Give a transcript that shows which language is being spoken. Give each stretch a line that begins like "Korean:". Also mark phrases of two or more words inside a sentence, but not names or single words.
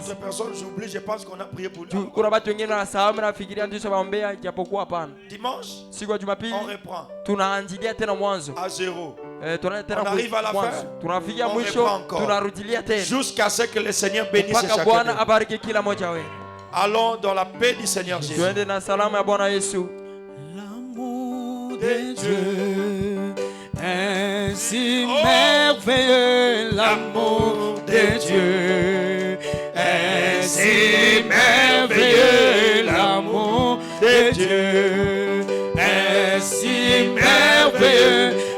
French: D'autres personnes j'oublie, je pense qu'on a prié pour nous.
Swahili: Kuna watu wengine wanasahau na nafikiria ndio sababu japokuwa hapana.
French: Dimanche,
Swahili: siku ya Jumapili
French: on reprend.
Swahili: Tunaanzilia tena mwanzo.
French: À zéro. On arrive à la fin.
Swahili: Tunafikia mwisho, tunarudilia tena.
French: Jusqu'à ce que le Seigneur bénisse chacun.
Swahili: Bwana abariki kila mmoja wetu.
French: Allons dans la paix du Seigneur Jésus.
Swahili: Tuende na salama ya Bwana Yesu.
French: L'amour de Dieu est si merveilleux. L'amour de Dieu est si merveilleux. L'amour de Dieu est si merveilleux.